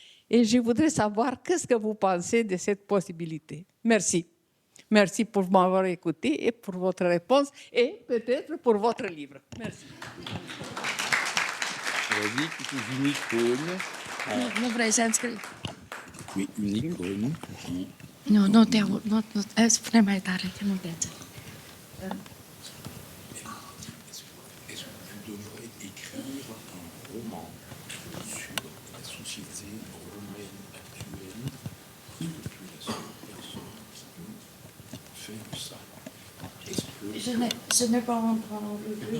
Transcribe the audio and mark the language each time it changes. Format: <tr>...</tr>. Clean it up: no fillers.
<fr>Et je voudrais savoir qu'est-ce que vous pensez de cette possibilité. Merci. Merci pour m'avoir écouté et pour votre réponse et peut-être pour votre livre. Merci. On a dit que c'est une icône.</fr> <ro>Nu vrei să înscrii?</ro> <fr>Oui, une icône qui...</fr> <ro>Nu te aud, spune mai tare, că nu te înțeleg.</ro> <fr>Est-ce que vous devrez écrire un roman sur la société roumaine actuelle et depuis la seule personne qui peut faire ça? Est-ce que... Je n'ai pas entendu.</fr>